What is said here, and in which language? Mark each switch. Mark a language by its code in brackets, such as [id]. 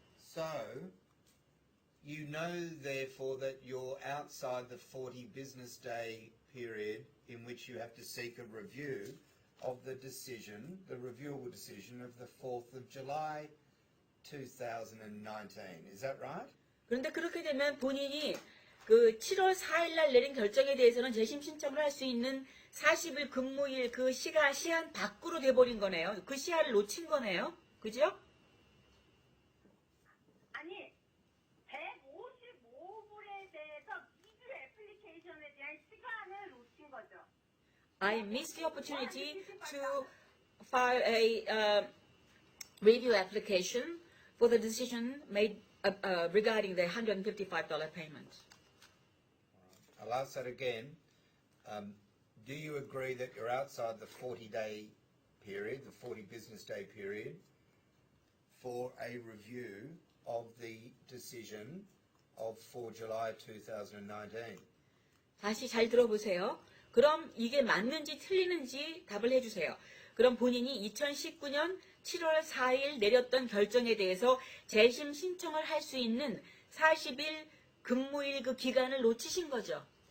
[en] So, you know, therefore, that you're outside the 40 business day period in which you have to seek a review of the decision, the reviewable decision of the 4th of July 2019. Is that right? [ko] 그런데 그렇게 되면 본인이 그 7월 4일 날 내린 결정에 대해서는 재심 신청을 할 수 있는 40일 근무일 그 시한 밖으로 돼버린 거네요. 그 시한을 놓친 거네요. 그죠? 아니, 155불에 대해서 리뷰 애플리케이션에 대한 시간을 놓친 거죠. [en] I missed the opportunity to file a review application for the decision made regarding the $155 payment. I'll ask that again. Do you agree that you're outside the 40-day period, the 40 business day period, for a review of the decision of 4 July 2019? [ko] 다시 잘 들어보세요. 그럼 이게 맞는지 틀리는지 답을 해주세요. 그럼 본인이 2019년 7월 4일 내렸던 결정에 대해서 재심 신청을 할 수 있는 40일 근무일 그 기간을 놓치신 거죠.